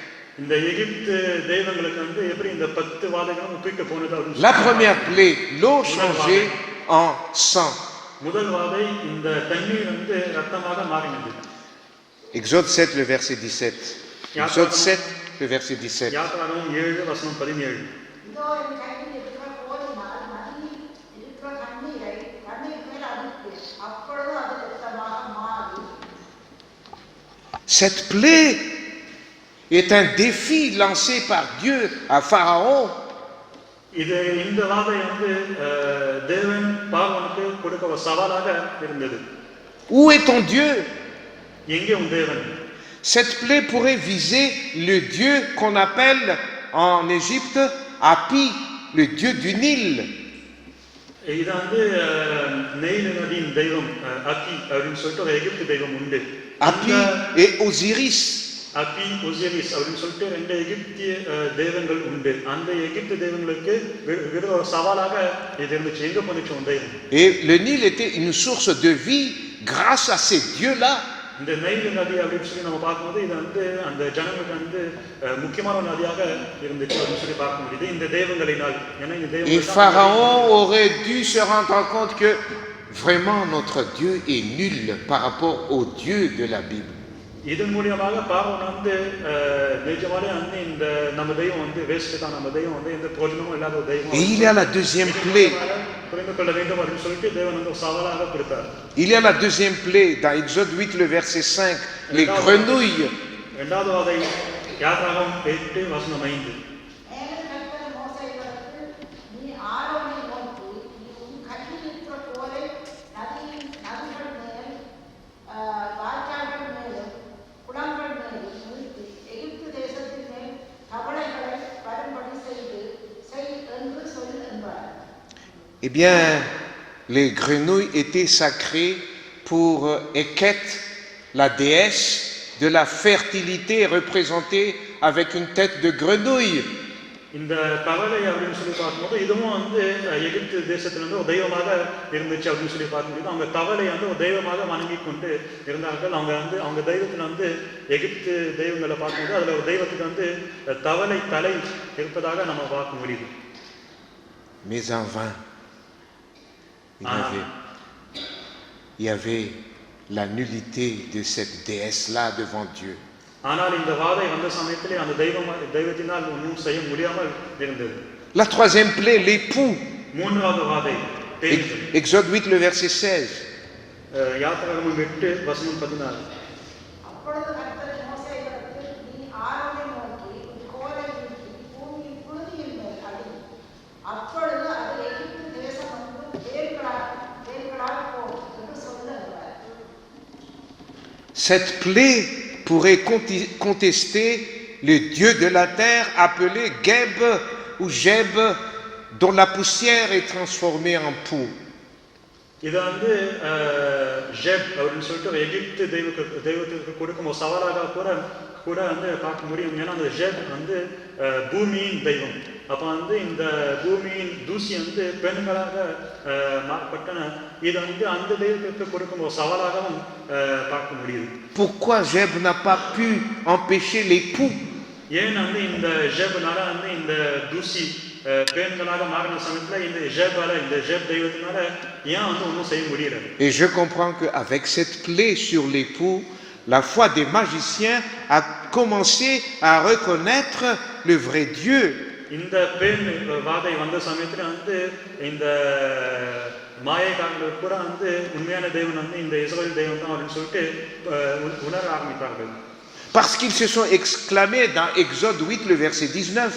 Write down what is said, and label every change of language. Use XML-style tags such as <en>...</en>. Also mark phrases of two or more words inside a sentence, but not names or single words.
<fr>La première plaie, l'eau changée en sang. Exode 7, le verset 17. Exode 7, le verset 17.</fr> <ta>யாத்ராகமம் 7 வசனம் 17. இதோ என் கையில் இருக்கிற கோலினால் நதியில் இருக்கிற தண்ணீரை தண்ணீர் மேல் அடித்து அப்பொழுது அது இரத்தமாக மாறி.</ta> <fr>Cette plaie est un défi lancé par Dieu à Pharaon.</fr> <ta>இந்த வாதை தேவன் பார்வோனுக்கு கொடுக்க ஒரு சவாலாக இருந்தது.</ta> <fr>Où est ton Dieu?</fr> <ta>எங்கே உன் தேவன்?</ta> <fr>Cette plaie pourrait viser le Dieu qu'on appelle en Égypte Hapi, le Dieu du Nil.</fr> <ta>இது நெயில் நதியின் தெய்வம் அக்கி அப்படின்னு சொல்லிட்டு ஒரு எகிப்து தெய்வம் உண்டு.</ta> <fr>Hapi et Osiris.</fr> <ta>அக்கி ஒசிரிஸ் அப்படின்னு சொல்லிட்டு 2 எகிப்திய தெய்வங்கள் உண்டு. அந்த எகிப்து தெய்வங்களுக்கு ஒரு சவாலாக இது இருந்துச்சு. எங்க போனுச்சு உன் தெய்வம்?</ta> <fr>Et le Nil était une source de vie grâce à ces dieux-là.</fr> <ta>இந்த நைல் நதி அப்படின்னு சொல்லி நம்ம பார்க்கும்போது இது அந்த ஜனங்களுக்கு முக்கியமான ஒரு நதியாக இருந்துச்சு அப்படின்னு சொல்லி பார்க்க முடியுது இந்த தெய்வங்களினால். ஏன்னா இந்த Et தெய்வங்கள்</ta> <fr>Pharaon aurait dû se rendre compte que vraiment notre Dieu est nul par rapport au Dieu de la Bible.</fr> <ta>இதன் மூலியமாக பார்வோன் நிஜமாலே இந்த நம்ம தெய்வம் வேஸ்ட் தான், நம்ம தெய்வம் எந்த பிரயோஜனமும் இல்லாத ஒரு தெய்வம்.</ta> <fr>Et il y a la deuxième plaie.</fr> <ta>புரிந்து கொள்ள வேண்டும் அப்படின்னு சொல்லிட்டு தேவன் ஒரு சவாலாக கொடுத்தார்.</ta> <fr>Il y a la deuxième plaie dans Exode 8 le verset 5, les grenouilles.</fr> <ta>இரண்டாவது வாதை யாத்ராகமம் 8 வசனம் 5. மேலும் கர்த்தர் மோசேயிடத்தில், நீ ஆரோனை நோக்கி, நீ உன் கையில் இருக்கிற கோலை நதிகள் மேல் வாய்க்கால்கள் மேலும் குளங்கள் மேலும் நிறுத்தி எகிப்து தேசத்தின் மேல் தவளைகளை வரும்படி செய் என்று சொல் என்றார்.</ta> <fr>Eh bien, les grenouilles étaient sacrées pour Eket, la déesse de la fertilité représentée avec une tête de grenouille.</fr> <ta>இந்த தவளை அப்படின்னு சொல்லி பார்க்கும்போது இதுவும் எகிப்து தேசத்திலிருந்து ஒரு தெய்வமாக இருந்துச்சு அப்படின்னு சொல்லி பார்க்க முடியுது. அவங்க தவளை ஒரு தெய்வமாக வணங்கி கொண்டு இருந்தார்கள். அவங்க தெய்வத்தில் எகிப்து தெய்வங்களை பார்க்கும்போது அதில் ஒரு தெய்வத்துக்கு தவளை தலை இருப்பதாக நம்ம பார்க்க முடியுது.</ta> <fr>Mais en vain, il y avait la nullité de cette déesse-là devant Dieu.</fr> <ta>ஆனால் இந்த வாதை வந்த சமயத்திலே அந்த தெய்வத்தினால் ஒன்றும் செய்ய முடியாமல் இருந்தது.</ta> <fr>La troisième plaie, l'époux.</fr> <ta>மூன்றாவது வாதை</ta> <fr>Exode 8 le verset 16.</fr> <ta>யாத்ராகமம் 8 வசனம் 16. அப்பொழுது கர்த்தர் மோசேயிடத்தில், நீ ஆரோனை நோக்கி உன் கோலை நீட்டி பூமியின் புழுதியின் மேல் அடி. அப்பொழுது அது எகிப்து தேசம் வேர்களால் போகும் என்று சொல் என்றார்.</ta> <fr>Cette plaie pourrait contester le Dieu de la terre appelé Geb ou Jeb, dont la poussière est transformée en poux.</fr> <ta>இது ஜெப் அப்படின்னு சொல்லிட்டு எகிப்து தெய்வத்திற்கு கொடுக்கும் ஒரு சவாலாக கூட பார்க்க முடியும். ஏன்னா அந்த ஜெப் பூமியின் தெய்வம். அப்போ இந்த பூமியின் தூசி பெண்களாக மாற்றப்பட்டன. இது அந்த தெய்வத்திற்கு கொடுக்கும் ஒரு சவாலாகவும் பார்க்க முடியுது.</ta> <fr>Pourquoi Jeb n'a pas pu empêcher les poux?</fr> <ta>ஏன் இந்த ஜெப்னால இந்த தூசி பெண்களாக மாறின சமயத்தில் இந்த ஜெப் தெய்வத்தினால ஏன் ஒன்றும் செய்ய முடியல?</ta> <fr>Et je comprends qu'avec cette plaie sur les poux, la foi des magiciens a commencé à reconnaître le vrai Dieu.</fr> <ta>இந்த பெண் வாதை வந்த சமயத்தில் இந்த மாயக்காரர்கள் கூட உண்மையான தெய்வம் இந்த இஸ்ரவேல் தெய்வம் தான் அப்படின்னு சொல்லிட்டு உணர ஆரம்பித்தார்கள்.</ta> <fr>Parce qu'ils se sont exclamés dans Exode 8 le verset 19.</fr>